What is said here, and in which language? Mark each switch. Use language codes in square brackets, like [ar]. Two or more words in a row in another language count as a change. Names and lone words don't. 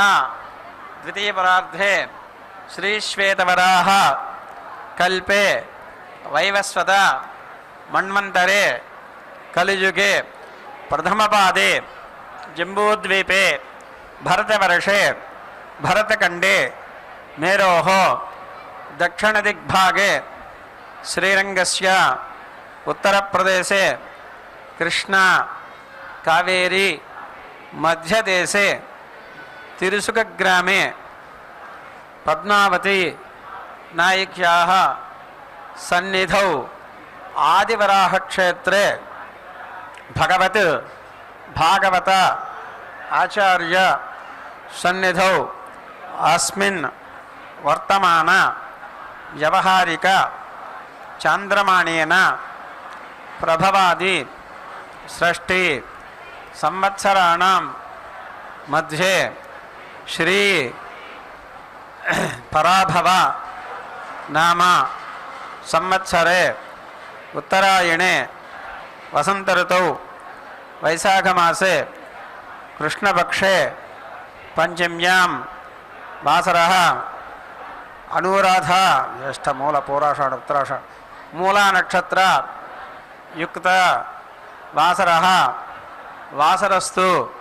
[sa] ద్వితీయపరార్ధే శ్రీశ్వేతవరాహ కల్పే వైవస్వత మన్వంతరే కలియుగే ప్రథమపాదే జంబూద్వీపే భరతవర్షే భరతఖండే మేరోః దక్షిణదిగ్భాగే శ్రీరంగస్య उत्तरप्रदेशे कृष्णा कावेरी मध्यदेशे तिरुसुकग्रामे पद्मावती नायिक्याः सन्निधौ आदिवराहक्षेत्रे भगवत् भागवत आचार्य सन्निधौ अस्मिन् वर्तमान व्यवहारिक చాంద్రమాణేన ప్రభవాది షష్ఠి సంవత్సరాణం మధ్యే శ్రీ పరాభవ నామ సంవత్సరే ఉత్తరాయణే వసంత ఋతౌ వైశాఖమాసే కృష్ణపక్షే పంచమ్యాం వాసరః అనురాధ జ్యేష్ఠ మూల పూరాషాఢ ఉత్తరాషాఢ మూలా నక్షత్ర యుక్త వాసరః వాసరస్తు